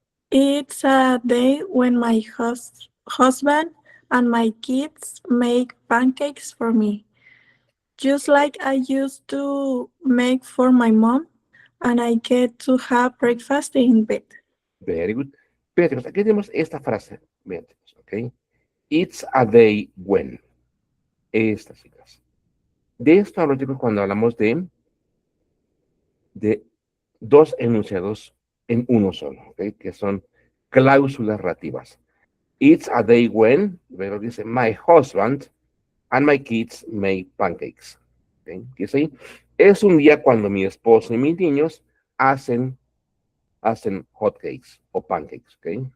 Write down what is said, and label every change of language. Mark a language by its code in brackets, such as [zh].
[en] It's a day when my husband and my kids make pancakes for me, just like I used to make for my mom, and I get to have breakfast in bed. Very good. [es] Fíjate, pues, aquí tenemos esta frase. Fíjate, pues, ok. [en] It's a day when. [es] Estas chicas. De esto hablo, chicos, cuando hablamos de dos enunciados en uno solo, ¿ok? Que son cláusulas relativas. [en] It's a day when, [es] luego dice, [en] my husband and my kids make pancakes. [es] ¿Okay? Dice ahí, es un día cuando mi esposo y mis niños hacen hotcakes o pancakes, ¿ok?